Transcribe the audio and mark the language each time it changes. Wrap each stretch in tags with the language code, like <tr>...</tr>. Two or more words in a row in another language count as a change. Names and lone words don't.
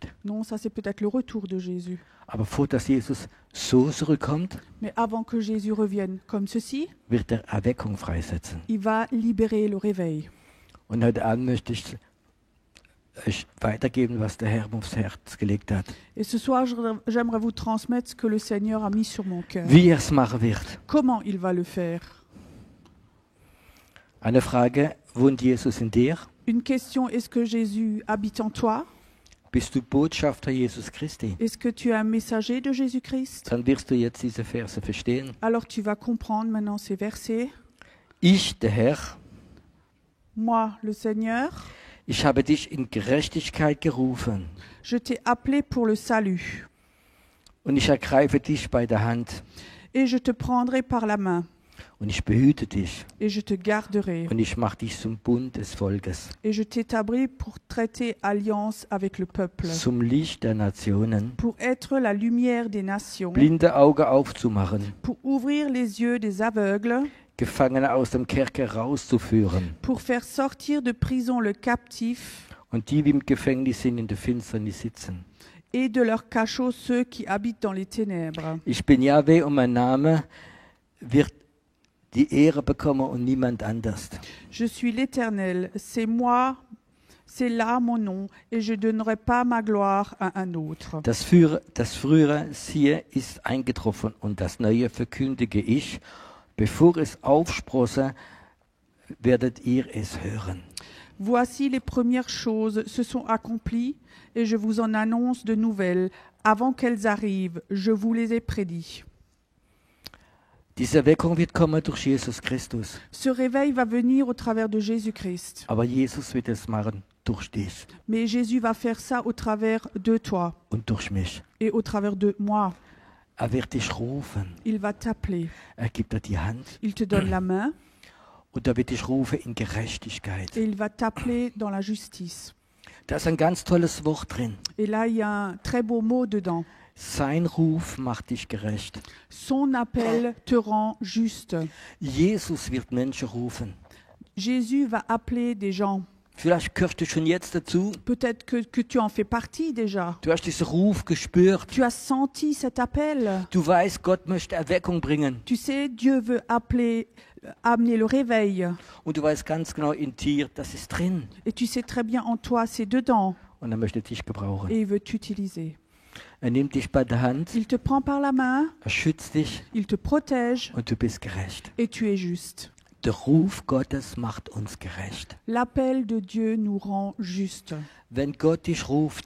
<fr>non, ça c'est peut-être le retour de Jésus.</fr> <de>Aber vor dass Jesus so zurückkommt,</de> <fr>Mais avant que Jésus revienne comme ceci,</fr> <de>wird er Erweckung freisetzen.</de> <fr>il va libérer le réveil.</fr> <de>Und heute Abend möchte ich euch weitergeben, was der Herr mir aufs Herz gelegt hat.</de> <fr>Et ce soir, j'aimerais vous transmettre ce que le Seigneur a mis sur mon cœur.</fr> <de>Wie er es machen wird.</de> <fr>Comment il va le faire?</fr> <de>Eine Frage, wohnt Jesus in dir?</de> <fr>Une question, est-ce que Jésus habite en toi?</fr> <de>Bist du Botschafter Jesus Christi?</de> <fr>Est-ce que tu es un messager de Jésus-Christ?</fr> <de>Dann wirst du jetzt diese Verse verstehen.</de> <fr>Alors tu vas comprendre maintenant ces versets.</fr> <de>Ich, der Herr,</de> <fr>Moi, le Seigneur,</fr> <de>ich habe dich in Gerechtigkeit gerufen</de> <fr>je t'ai appelé pour le salut,</fr> <de>und ich ergreife dich bei der Hand</de> <fr>et je te prendrai par la main,</fr> <de>und ich behüte dich</de> <fr>et je te garderai,</fr> <de>und ich mache dich zum Bund des Volkes,</de> <fr>et je t'établis pour traiter alliance avec le peuple,</fr> <de>zum Licht der Nationen,</de> <fr>pour être la lumière des nations,</fr> <de>blinde Augen aufzumachen,</de> <fr>pour ouvrir les yeux des aveugles,</fr> <de>Gefangene aus dem Kerker rauszuführen</de> <fr>pour faire sortir de prison le captif</fr> <de>und die, wie im Gefängnis sind, in der Finsternis sitzen.</de> <fr>et de leur cachot ceux qui habitent dans les ténèbres.</fr> <de>Ich bin Jahwe und mein Name wird die Ehre bekommen und niemand anders.</de> <fr>Je suis l'Éternel, c'est moi, c'est là mon nom, et je ne donnerai pas ma gloire à un autre.</fr> <de>Das Frühere, siehe, ist eingetroffen und das Neue verkündige ich. Bevor es aufsprosse, werdet ihr es hören.</de> <fr>Voici les premières choses se sont accomplies, et je vous en annonce de nouvelles. Avant qu'elles arrivent, je vous les ai prédits.</fr> <de>Diese Erweckung wird kommen durch Jesus Christus.</de> <fr>Ce réveil va venir au travers de Jésus-Christ.</fr> <de>Aber Jesus wird es machen durch dich</de> <fr>Mais Jésus va faire ça au travers de toi</fr> <de>und durch mich.</de> <fr>et au travers de moi.</fr> <de>Er wird dich rufen.</de> <fr>Il va t'appeler.</fr> <de>Er gibt dir die Hand</de> <fr>Il te donne la main</fr> <de>und er wird dich rufen in Gerechtigkeit.</de> <fr>et il va t'appeler dans la justice.</fr> <de>Da ist ein ganz tolles Wort drin.</de> <fr>Et là, il y a un très beau mot dedans.</fr> <de>Sein Ruf macht dich gerecht.</de> <fr>Son appel te rend juste.</fr> <de>Jesus wird Menschen rufen.</de> <fr>Jésus va appeler des gens.</fr> <de>Vielleicht gehörst du schon jetzt dazu.</de> <fr>Peut-être que tu en fais partie déjà.</fr> <de>Du hast diesen Ruf gespürt.</de> <fr>Tu as senti cet appel.</fr> <de>Du weißt, Gott möchte Erweckung bringen.</de> <fr>Tu sais, Dieu veut amener le réveil.</fr> <de>Und du weißt ganz genau in dir, das ist drin.</de> <fr>Et tu sais très bien en toi, c'est dedans.</fr> <de>Und er möchte dich gebrauchen.</de> <fr>Et il veut t'utiliser.</fr> <de>Er nimmt dich bei der Hand,</de> <fr>Il te prend par la main,</fr> <de>er schützt dich</de> <fr>il te protège</fr> <de>und du bist gerecht.</de> <fr>et tu es juste.</fr> <de>Der Ruf Gottes macht uns gerecht.</de> <fr>L'appel de Dieu nous rend juste.</fr> <de>Wenn Gott dich ruft,</de>